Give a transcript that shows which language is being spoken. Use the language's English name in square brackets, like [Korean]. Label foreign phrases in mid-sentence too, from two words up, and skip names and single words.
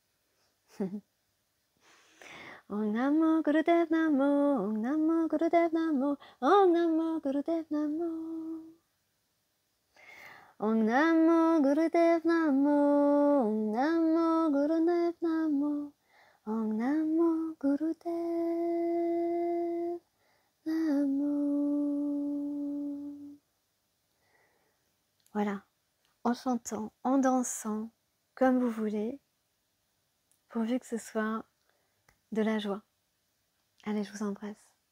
[Sanskrit] Om Namo Gurudev Namo, Om Namo Gurudev Namo, Om Namo Gurudev Namo. Om Namo Gurudev Namo, Om Namo Gurudev Namo, Om Namo Gurudev Namo. [French] Voilà, en chantant, en dansant, comme vous voulez, pourvu que ce soit de la joie. Allez, je vous embrasse.